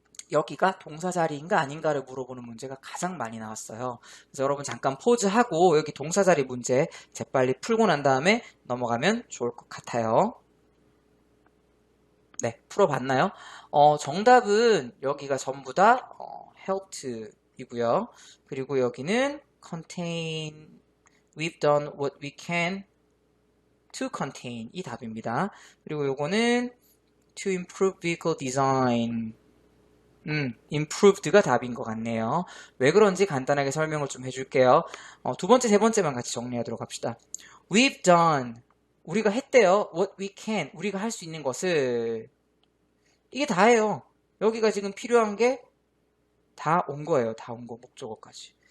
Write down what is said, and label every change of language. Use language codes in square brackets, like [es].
[ko] 여기가 동사 자리인가 아닌가를 물어보는 문제가 가장 많이 나왔어요. 그래서 여러분 잠깐 포즈하고 여기 동사 자리 문제 재빨리 풀고 난 다음에 넘어가면 좋을 것 같아요. 네, 풀어봤나요? 정답은 여기가 전부 다 helped이고요. 그리고 여기는 [en] contain, we've done what we can to contain [ko] 이 답입니다. 그리고 요거는 [en] to improve vehicle design. [ko] improved가 답인 것 같네요. 왜 그런지 간단하게 설명을 좀 해줄게요. 두 번째, 세 번째만 같이 정리하도록 합시다. [en] We've done. [ko] 우리가 했대요. [en] What we can. [ko] 우리가 할 수 있는 것을. 이게 다예요. 여기가 지금 필요한 게 다 온 거예요. 다 온 거, 목적어까지.